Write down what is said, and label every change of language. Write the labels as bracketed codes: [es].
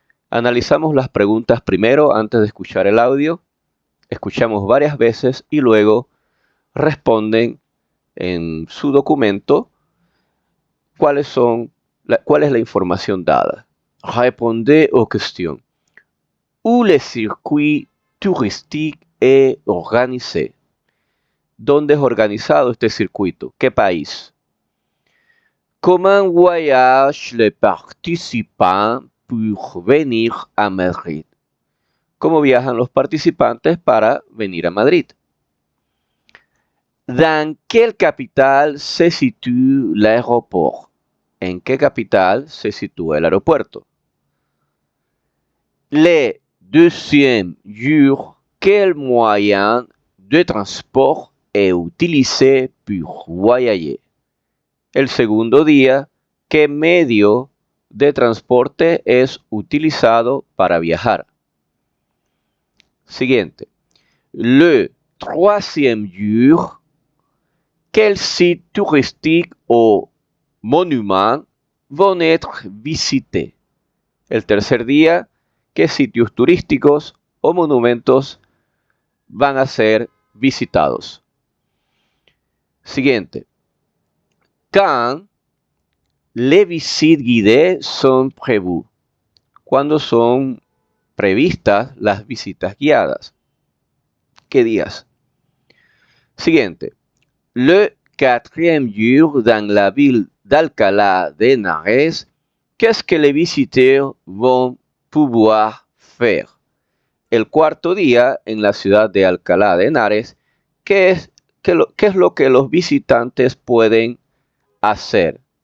[es] Analizamos las preguntas primero antes de escuchar el audio, escuchamos varias veces y luego responden en su documento cuál es la información dada. [fr] Répondez aux questions. Où le circuit touristique est organisé? [es] ¿Dónde es organizado este circuito? ¿Qué país? [fr] Comment voyagent les participants pour venir a Madrid? [es] ¿Cómo viajan los participantes para venir a Madrid? [fr] ¿Dans quelle capitale se situe l'aéroport? [es] ¿En qué capital se sitúa el aeropuerto? [fr] Le deuxième jour, quel moyen de transport est utilisé pour voyager? [es] El segundo día, ¿qué medio de transporte es utilizado para viajar? Siguiente. [fr] Le troisième jour, quels sites touristiques ou monuments vont être visités? [es] El tercer día, ¿qué sitios turísticos o monumentos van a ser visitados? Siguiente. [fr] Quand les visites guidées sont prévues? [es] ¿Cuándo son previstas las visitas guiadas? ¿Qué días? Siguiente. [fr] Le quatrième jour dans la ville d'Alcalá de Henares, qu'est-ce que les visiteurs vont pouvoir faire? [es] El cuarto día en la ciudad de Alcalá de Henares, ¿qué es lo que los visitantes pueden hacer?